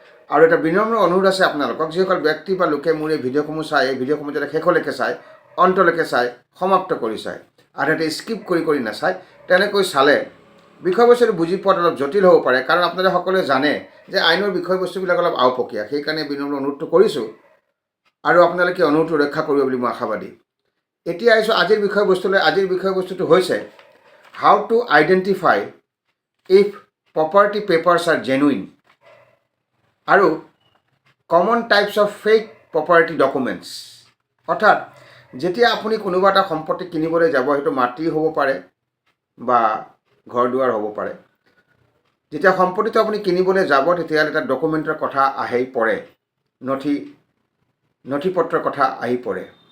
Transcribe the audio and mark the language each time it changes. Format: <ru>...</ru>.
<as>আৰু এটা বিনম্ৰ অনুৰোধ আছে আপোনালোকক, যিসকল ব্যক্তি বা লোকে মোৰ এই ভিডিঅ'সমূহ চাই, এই ভিডিঅ'সমূহ যাতে শেষলৈকে চাই, অন্তলৈকে চাই, সমাপ্ত কৰি চায়, আধাতে স্কিপ কৰি নাচায়। তেনেকৈ চালে বিষয়বস্তুটো বুজি পোৱাত অলপ জটিল হ'ব পাৰে, কাৰণ আপোনালোকে সকলোৱে জানে যে আইনৰ বিষয়বস্তুবিলাক অলপ আওপকীয়া। সেইকাৰণে বিনম্ৰ অনুৰোধটো কৰিছোঁ আৰু আপোনালোকে অনুৰোধটো ৰক্ষা কৰিব বুলি মই আশাবাদী। এতিয়া আহিছোঁ আজিৰ বিষয়বস্তুলৈ। আজিৰ বিষয়বস্তুটো হৈছে</as> <en>How to identify if property papers are genuine আৰু common types of fake property documents।</en> <as>অৰ্থাৎ যেতিয়া আপুনি কোনোবা এটা সম্পত্তি কিনিবলৈ যাব, সেইটো মাটি হ'ব পাৰে বা ঘৰ দুৱাৰ হ'ব পাৰে। যেতিয়া সম্পত্তিটো আপুনি কিনিবলৈ যাব, তেতিয়াহ'লে এটা ডকুমেণ্টৰ কথা আহি পৰে, নথি পত্ৰৰ কথা আহি পৰে।</as>